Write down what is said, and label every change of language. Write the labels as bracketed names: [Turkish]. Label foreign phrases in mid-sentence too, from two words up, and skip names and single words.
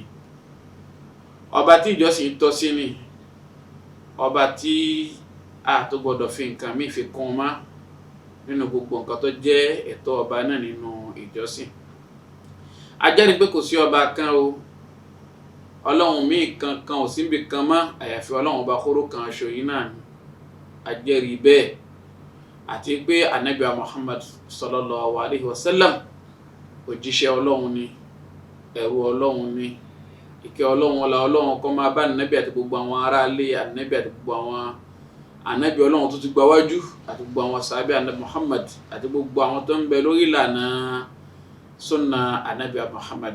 [Yoruba] Ọba tí ìjọsìn tọ́ sí ni, ọba tí a tó gbọdọ̀ fi nǹkan míì fi kún mọ́ nínú gbogbo nǹkan tó jẹ́ ẹ̀tọ́ ọba náà nínú ìjọsìn. A jẹ́rìí pé kò sí ọba kan o, ọlọ́run míì kankan ò síbi kan mọ́ àyàfi ọlọ́run ọba kóró kan ṣo yìí náà ni. A jẹ́rìí bẹ́ẹ̀ àti pé Ànábì Muhammad [Arabic] صلى الله عليه وسلم [Yoruba] òjíṣẹ́ ọlọ́run ni, ẹrú ọlọ́run ni, ìkẹ́ ọlọ́run ọlá ọlọ́run kó máa bá Ànábì àti gbogbo àwọn ará ilé Ànábì àti gbogbo àwọn Ànábì ọlọ́run tó ti gba wájú àti gbogbo àwọn sàhábà Ànábì Muhammad àti gbogbo àwọn tó ń bẹ lórí ìlànà sunna Ànábì Muhammad.